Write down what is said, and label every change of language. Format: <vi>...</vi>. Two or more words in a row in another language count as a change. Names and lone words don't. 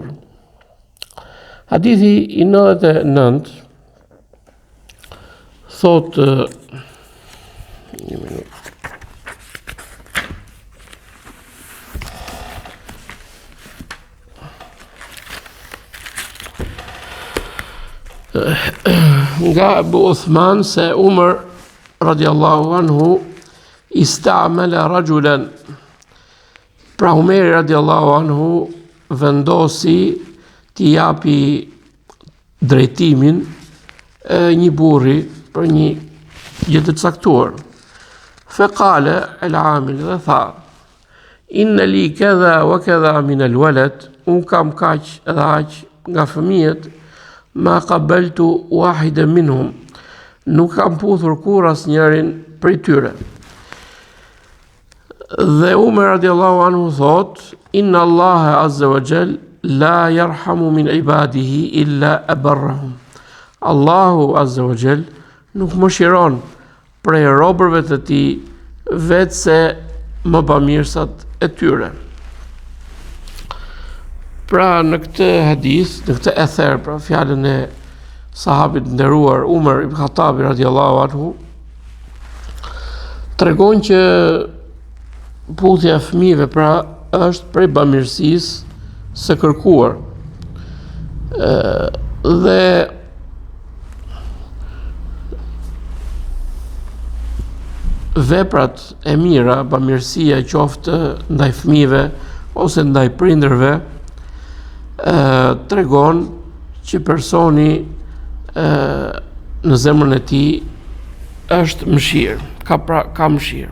<sq>Hadithi i 99 thot një minutë.</sq> <ar>Nga Abu Uthman se Umar رضي الله عنه استعمل رجلا,</ar> <sq>pra Umeri</sq> <ar>رضي الله عنه</ar> <sq>vendosi t'i japi drejtimin një burri për një gjë të caktuar.</sq> <ar>فقال العامل,</ar> <sq>dhe tha:</sq> <ar>إن لي كذا وكذا من الولد,</ar> <sq>un kam kaq edhe aq nga fëmijët,</sq> <ar>ما قبلت واحدا منهم,</ar> <sq>nuk kam puthur kur asnjërin prej tyre.</sq> <ar>Dhe Umar رضي الله عنه thot: إن الله عز وجل لا يرحم من عباده إلا أبرارهم. الله عز وجل</ar> <sq>nuk mëshiron prej robërve të tij vetë se më bamirësat e tyre. Pra në këtë hadith, në këtë ether, pra fjalën e sahabit nderuar Umar ibn Khattabi</sq> <ar>رضي الله عنه,</ar> <sq>tregon që puthja e fëmijëve pra është prej bamirësisë së kërkuar. Dhe veprat e mira, bamirësia qoftë ndaj fëmijëve ose ndaj prindërve, tregon që personi në zemrën e tij është mëshirë, ka mëshirë.</sq>